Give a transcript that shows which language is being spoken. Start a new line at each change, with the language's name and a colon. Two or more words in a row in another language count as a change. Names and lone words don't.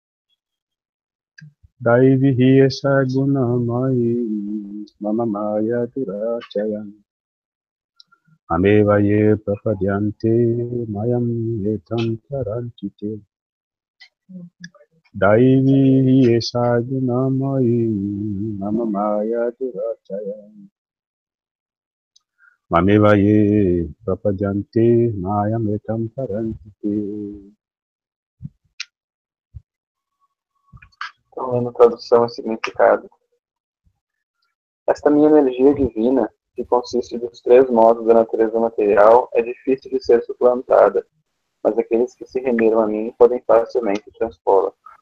Sanskrit: Daivi sagunamayi mamaya durachayam mameva ye papadyante mayametam parantite. Daivi sagunamayi mamaya durachayam mameva ye prapadyante mayametam parantite.
Portuguese: Então, lendo tradução e significado. Esta minha energia divina, que consiste dos 3 modos da natureza material, é difícil de ser suplantada, mas aqueles que se renderam a mim podem facilmente transpô-la.